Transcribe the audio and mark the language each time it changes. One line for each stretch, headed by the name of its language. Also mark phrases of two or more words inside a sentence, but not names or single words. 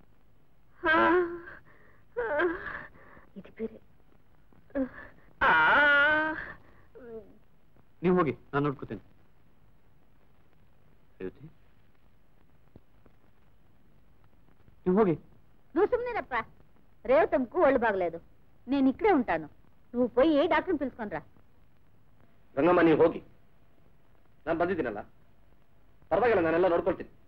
Kannada: ಇದು ಬೇರೆ. ನೀವು ಹೋಗಿ, ನಾನು ನೋಡ್ಕೋತೇನೆ. ರೇವತಿ, ನೀವು ಹೋಗಿ.
Telugu: నువ్వు సుమ్నేనప్ప. రేవతంకు ఒళ్ళు బాగలేదు. నేను ఇక్కడే ఉంటాను. నువ్వు పోయి డాక్టర్ని పిలుచుకొనిరా.
Kannada: ರಂಗಮ್ಮ, ನೀವು ಹೋಗಿ. ನಾನು ಬಂದಿದ್ದೀನಲ್ಲ, ಪರವಾಗಿಲ್ಲ, ನಾನೆಲ್ಲ ನೋಡ್ಕೊಳ್ತೀನಿ.